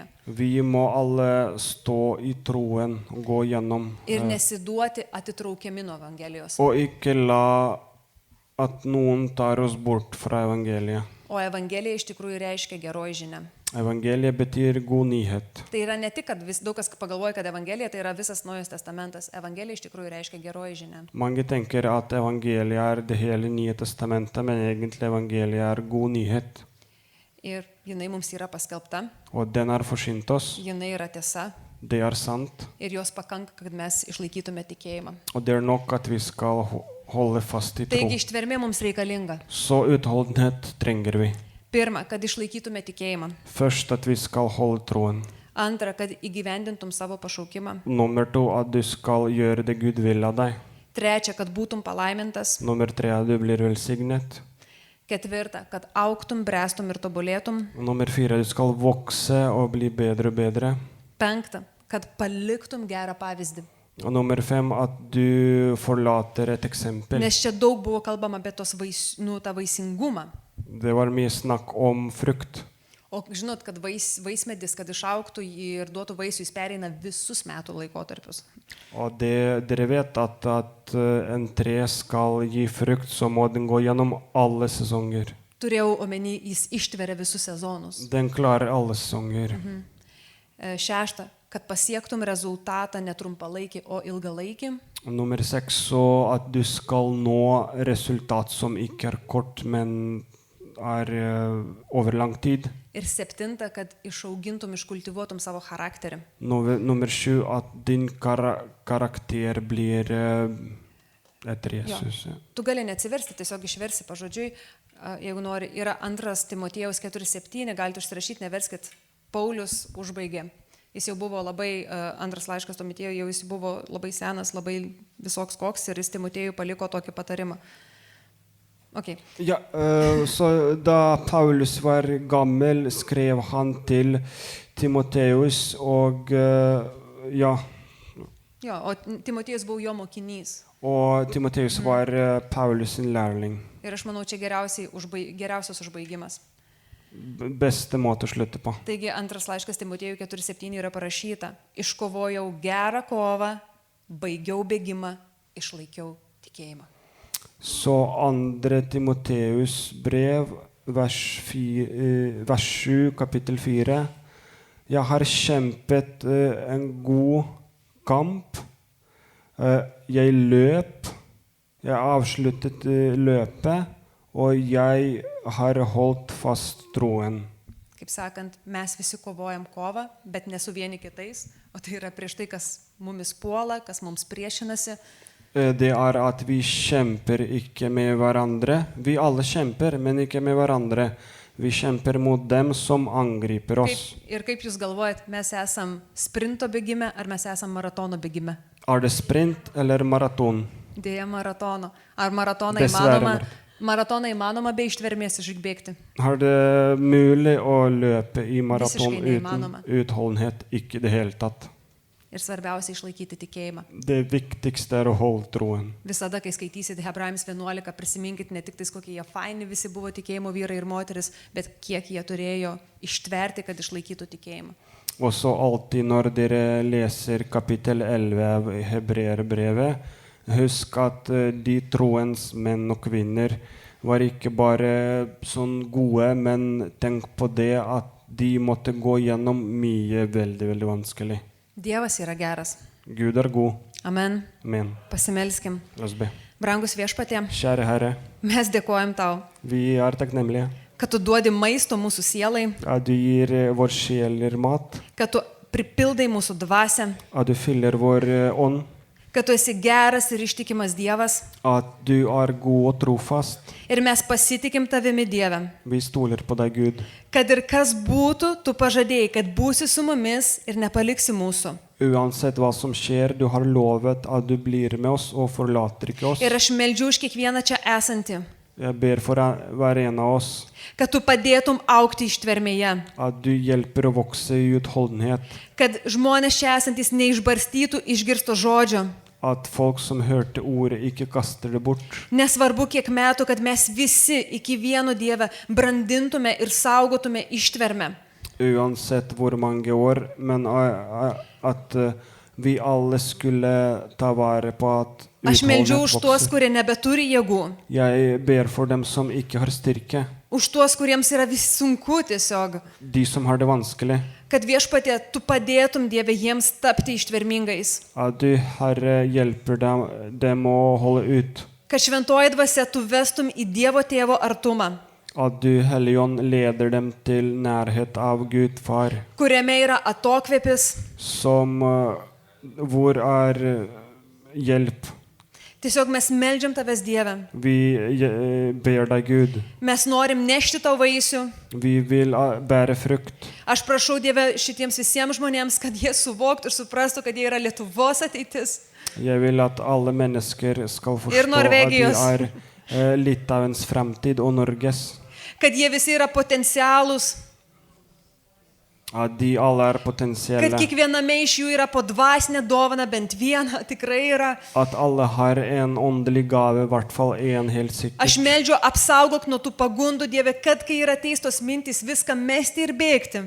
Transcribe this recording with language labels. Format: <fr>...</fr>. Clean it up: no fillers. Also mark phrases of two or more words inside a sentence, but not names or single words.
<no>Vi må alle stå i troen og gå gjennom.</no> <lt>ir nesiduoti atitraukiami nuo Evangelijos.</lt> <no>Og ikke la at noen tar oss bort fra evangeliet.</no> <lt>O Evangelija iš tikrųjų reiškia geroji žinia.</lt> <no>Evangeliet betyr god nyhet.</no> <lt>Tai yra ne tik, kad daug kas pagalvoja, kad Evangelija tai yra visas Naujas testamentas. Evangelija iš tikrųjų reiškia geroji žinia.</lt> <no>Mange tenker at evangeliet er det hele Nye testamentet, men egentlig evangeliet er god nyhet.</no> <lt>Ir jinai mums yra paskelbta,</lt> <no>Og den er forsynt oss.</no> <lt>jinai yra tiesa</lt> <no>Det er sant.</no> <lt>ir jos pakanka, kad mes išlaikytume tikėjimą.</lt> <no>Og det er nok at vi skal holde fast i tro.</no> <lt>Taigi ištvermė mums reikalinga.</lt> <no>Så utholdenhet trenger vi.</no> <lt>Pirma, kad išlaikytume tikėjimą.</lt> <no>Først at vi skal holde troen.</no> <lt>Antra, kad įgyvendintum savo pašaukimą.</lt> <no>Nummer 2 at du skal gjøre det Gud vil av deg.</no> <lt>Trečia, kad būtum palaimintas.</lt> <no>Nummer 3 at du blir velsignet.</no> <lt>Ketvirta, kad augtum, brestum ir tobulėtum.</lt> <no>Nummer 4 du skal vokse og bli bedre og bedre.</no> <lt>5. Kad paliktum gerą pavyzdį.</lt> <sv>Och nummer 5, att du förlater ett exempel.</sv> <lt>Nes čia daug buvo kalbama apie tą vaisingumą.</lt> <sv>Det var mer snack om frukt.</sv> <lt>O žinot, kad vaismedis, kad išauktų ir duotų vaisių, jis pereina visus metų laikotarpius.</lt> <sv>Och dere vet att en trä ska ge frukt så må den gå genom alla säsonger.</sv> <lt>Turėjau omeny, jis ištveria visus sezonus.</lt> <sv>Den klarar alla säsonger.</sv> <lt>6. Kad pasiektum rezultatą netrumpalaikį, o ilgalaikį.</lt> <sv>Och nummer 6, så att du ska nå resultat som inte är kort men är över lång tid.</sv> <lt>Ir 7. Kad išaugintum, iškultivuotum savo charakterį.</lt> <sv>Nummer 7, att din karaktär blir efter Jesus.</sv> <lt>Jo. Tu gali neatsiversti, tiesiog išversi pažodžiui, jeigu nori. Yra 2 Timotiejaus 4:7, galite užsirašyti, neverskit. Paulius užbaigė. Jis jau buvo labai, 2 laiškas Timotiejui, jau jis buvo labai senas, labai visoks koks ir jis Timotiejui paliko tokį patarimą.</lt> <sv>Okay. Ja, så da Paulus var gammel, skrev han till Timoteus och ja.</sv> <lt>Jo, o Timotiejus buvo jo mokinys.</lt> <sv>Och Timoteus var Paulus sin lärling.</sv> <lt>Ir aš manau, čia geriausias užbaigimas.</lt> <sv>Bästa måte att sluta på.</sv> <lt>Taigi 2 laiškas Timotiejui 4:7 yra parašyta: iškovojau gerą kovą, baigiau bėgimą, išlaikiau tikėjimą.</lt> <sv>Så 2 Timoteus brev, vers 7, kapitel 4. Jag har kämpat en god kamp. Jag löp.</sv> <no>Jag avsluttet løpet, og jeg har holdt fast troen.</no> <lt>Kaip sakant, mes visi kovojam kovą, bet ne su vieni kitais, o tai yra prieš tai, kas mumis puola, kas mums priešinasi.</lt> <no>Det at vi kjemper ikke med hverandre. Vi alle kjemper, men ikke med hverandre. Vi kjemper mot dem som angriper oss.</no> <lt>Kaip jūs galvojat, mes esam sprinto bėgime, ar mes esam maratono bėgime?</lt> <no>Er det sprint eller maraton?</no> <lt>Dėja maratono. Ar maratoną įmanoma be ištvermės išbėgti?</lt> <no>Er det mulig å løpe i maraton uten utholdenhet? Ikke det hele tatt.</no> <lt>Ir svarbiausia išlaikyti tikėjimą.</lt> <no>Det viktigste å holde troen.</no> <lt>Visada, kai skaitysit Hebrajams 11, prisiminkit ne tik tais, kokie jie faini visi buvo tikėjimo vyrai ir moteris, bet kiek jie turėjo ištverti, kad išlaikytų tikėjimą.</lt> <no>Og så alltid når dere leser kapittel 11 av Hebreerbrevet, husk at de troens menn og kvinner var ikke bare sånn gode, men tenk på det at de måtte gå gjennom mye veldig, veldig vanskelig.</no> <lt>Dievas yra geras.</lt> <no>Gud er god.</no> <lt>Amen.</lt> <no>Amen.</no> <lt>Pasimelskim.</lt> <no>La oss be.</no> <lt>Brangus viešpatie,</lt> <no>Kjære Herre,</no> <lt>mes dėkojam tau,</lt> <no>vi er takknemlige</no> <lt>kad tu duodi maisto mūsų sielai,</lt> <no>at du gir vår sjeler mat,</no> <lt>kad tu pripildai mūsų dvasę,</lt> <no>at du fyller vår ånd,</no> <lt>kad tu esi geras ir ištikimas Dievas.</lt> <no>at du er god og trofast.</no> <lt>Ir mes pasitikim tavimi, Dieve.</lt> <no>Vi stoler på deg, Gud.</no> <lt>Kad ir kas būtų, tu pažadėjai, kad būsi su mumis ir nepaliksi mūsų.</lt> <no>Uansett hva som skjer, du har lovet at du blir med oss og forlater ikke oss.</no> <lt>Ir aš meldžiu už kiekvieną čia esantį,</lt> <no>Jeg ber for hver en av oss,</no> <lt>kad tu padėtum aukti ištvermėje,</lt> <no>at du hjelper å vokse i utholdenhet,</no> <lt>kad žmonės čia esantis neišbarstytų išgirsto žodžio.</lt> <no>at folk som hørte ordet ikke kaster det bort.</no> <lt>Nesvarbu kiek metų, kad mes visi iki vieno Dieve brandintume ir saugotume ištvermę.</lt> <no>Uansett hvor mange år, men at vi alle skulle ta vare på at</no> <lt>Aš meldžiu</lt> <no>utholdenhet</no> <lt>už tuos,</lt> <no>vokser.</no> <lt>kurie nebeturi jėgų.</lt> <no>Jeg ber for dem som ikke har styrke,</no> <lt>Už tuos, kuriems yra vis sunku tiesiog.</lt> <no>de som har det vanskelig,</no> <lt>Kad viešpatie, tu padėtum Dieve jiems tapti ištvermingais.</lt> <no>at du, Herre, hjelper dem å holde ut.</no> <lt>Kad šventoji dvasia tu vestum į Dievo tėvo artumą,</lt> <no>At du, Helligånd, leder dem til nærhet av Gud Far,</no> <lt>kuriame yra atokvėpis.</lt> <no>som hvor er hjelp.</no> <lt>Tiesiog mes meldžiam tavęs, Dieve.</lt> <no>Vi ber deg, Gud.</no> <lt>Mes norim nešti tau vaisių.</lt> <no>Vi vil bære frukt.</no> <lt>Aš prašau, Dieve, šitiems visiems žmonėms, kad jie suvoktų ir suprastų, kad jie yra Lietuvos ateitis.</lt> <no>Jeg vil at alle mennesker skal</no> <lt>Ir</lt> <no>forstå at de</no> <lt>Norvegijos.</lt> <no>Litauens fremtid og Norges.</no> <lt>Kad jie visi yra potencialūs.</lt> <no>At de alle er</no> <lt>kad</lt> <no>potensielle.</no> <lt>kiekviename iš jų yra po dvasinę dovaną, bent vieną tikrai yra.</lt> <no>At alle har en åndelig gave, i hvert fall en helt</no> <lt>Aš</lt> <no>sikkert.</no> <lt>meldžiu, apsaugok nuo tų pagundų, Dieve, kad kai yra teistos mintys, viską mesti ir bėgti.</lt>